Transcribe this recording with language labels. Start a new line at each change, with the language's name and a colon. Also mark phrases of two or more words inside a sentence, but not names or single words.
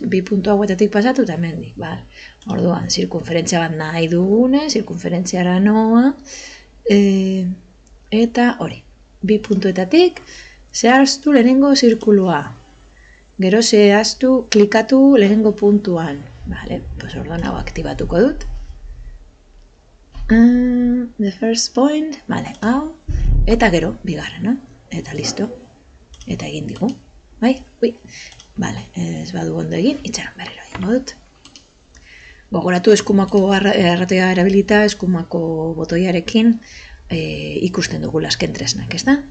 Basque: Bi puntu hauetatik pasatu eta hemendik, orduan, zirkunferentzia bat nahi dugune, zirkunferentziara noa, eta hori, bi puntuetatik zehaztu lehenengo zirkulua. Gero zehaztu, klikatu lehenengo puntuan. Orduan hau aktibatuko dut.
English: The first point,
Basque: hau, eta gero, bigarrena, eta listo, eta egin digu, bai, ez badu ondo egin, itxaron berriro egingo dut. Gogoratu eskumako arratoia erabilita, eskumako botoiarekin ikusten dugu lasken tresnak, ez da?